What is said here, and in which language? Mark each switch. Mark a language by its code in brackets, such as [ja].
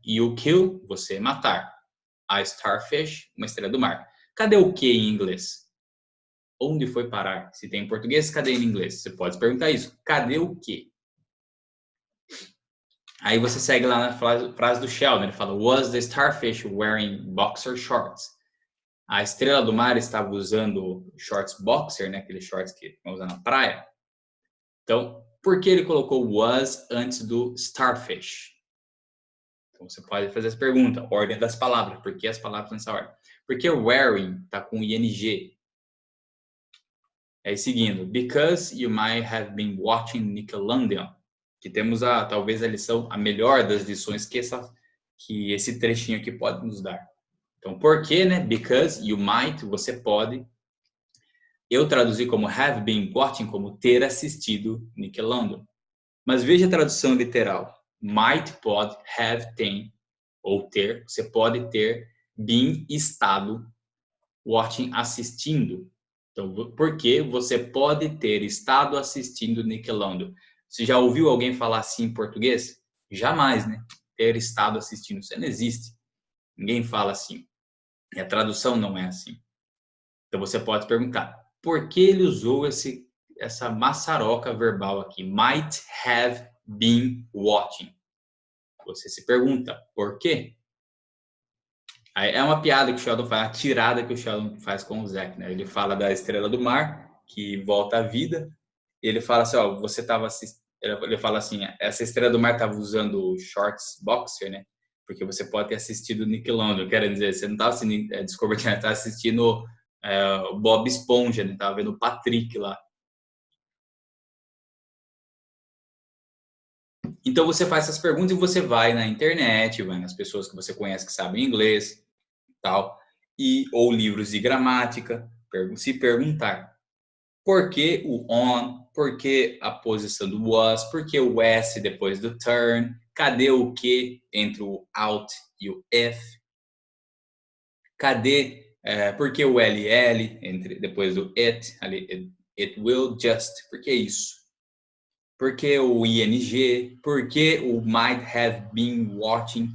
[en] You kill, [pt] você matar. [en] A starfish, [pt] uma estrela do mar. Cadê o que em inglês? Onde foi parar? Se tem em português, cadê em inglês? Você pode perguntar isso. Cadê o que? Aí você segue lá na frase do Sheldon. Ele fala, [en] was the starfish wearing boxer shorts? [pt] A estrela do mar estava usando shorts boxer, né? Aqueles shorts que vão usar na praia. Então, por que ele colocou was antes do starfish? Então, você pode fazer essa pergunta. Ordem das palavras. Por que as palavras nessa ordem? Porque wearing está com ing. Aí, seguindo. [en] Because you might have been watching Nickelodeon. [pt] Que temos talvez a lição, a melhor das lições que esse trechinho aqui pode nos dar. Então, por quê, né? [en] Because you might, [pt] você pode. Eu traduzi como [en] have been watching, [pt] como ter assistido Nickelodeon. Mas veja a tradução literal. Might, pode, have, tem, ou ter. Você pode ter been, estado, watching, assistindo. Então, porque você pode ter estado assistindo Nickelodeon. Você já ouviu alguém falar assim em português? Jamais, né? Ter estado assistindo. Isso não existe. Ninguém fala assim. E a tradução não é assim. Então, você pode perguntar, por que ele usou essa maçaroca verbal aqui? [en] Might have been watching. [pt] Você se pergunta, por quê? Aí é uma piada que o Sheldon faz, a tirada que o Sheldon faz com o Zack, né? Ele fala da estrela do mar, que volta à vida. E ele fala assim, ó, você estava assistindo... Ele fala assim, essa estrela do mar estava usando shorts boxer, né? Porque você pode ter assistido Nickelodeon. Quero dizer, você não estava assistindo Discovery Channel, estava assistindo o Bob Esponja, né? Tava vendo o Patrick lá. Então você faz essas perguntas e você vai na internet, vai nas pessoas que você conhece que sabem inglês, tal, ou livros de gramática, se perguntar por que o on, por que a posição do was, por que o s depois do turn, cadê o que entre o out e o if, cadê, por que o ll depois do it, ali, [en] it will just, [pt] por que isso? Por que o ing? Por que o might have been watching?